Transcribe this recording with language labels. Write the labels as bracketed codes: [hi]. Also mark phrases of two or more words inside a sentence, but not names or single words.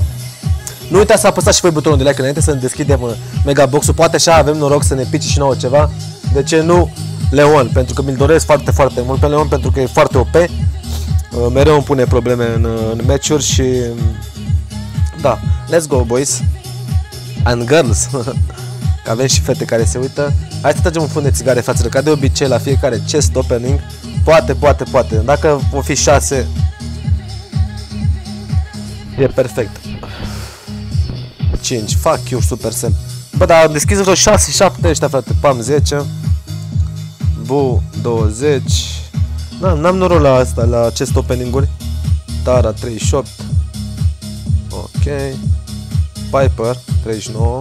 [ro] Nu uitați să apăsați și voi butonul de like înainte să ne deschidem Mega Box-ul. Poate așa avem noroc să ne pice și nouă ceva. De ce nu Leon? Pentru că mi-l doresc foarte, foarte mult pe Leon, pentru că e foarte OP. Mereu îmi pune probleme în meciuri și... Da, [en] let's go boys and girls. [ro] Că avem și fete care se uită. Hai să tragem un fund de țigare, fraților, ca de obicei la fiecare [en] chest opening. [ro] Poate. Dacă o fi 6, e perfect. [en] 5, fuck you, Supercell. [ro] Bă, dar am deschis vreo 6-7 ăștia, frate. Pam 10. Bu, 20. N-am noroc la asta, la [en] chest opening- [ro] uri. Tara, 38. Ok. Piper, 39.